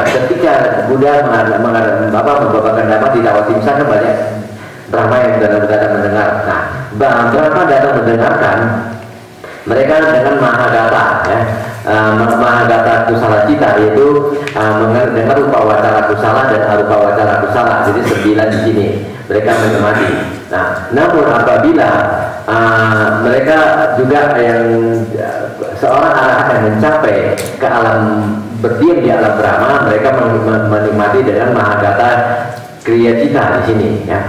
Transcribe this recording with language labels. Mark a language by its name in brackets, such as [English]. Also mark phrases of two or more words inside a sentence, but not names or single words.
[Indonesian] Ketika Buddha membawakan dhamma di Tawatimsa, banyak Brahma yang benar-benar mendengar. Nah, Brahma datang mendengarkan mereka dengan Mahagata, ya, [Pali] Mahagata kusala cita, [Indonesian] yaitu mendengar [Pali] rupa wacara kusala [Indonesian] dan [Pali] arupa wacara kusala. [Indonesian] Jadi 9 di sini mereka menikmati. Nah, namun apabila mereka juga yang seorang arahat yang mencapai ke alam berdiam di alam Brahma, mereka menikmati dengan [Pali] Mahagata kriya cita [Indonesian] di sini, ya.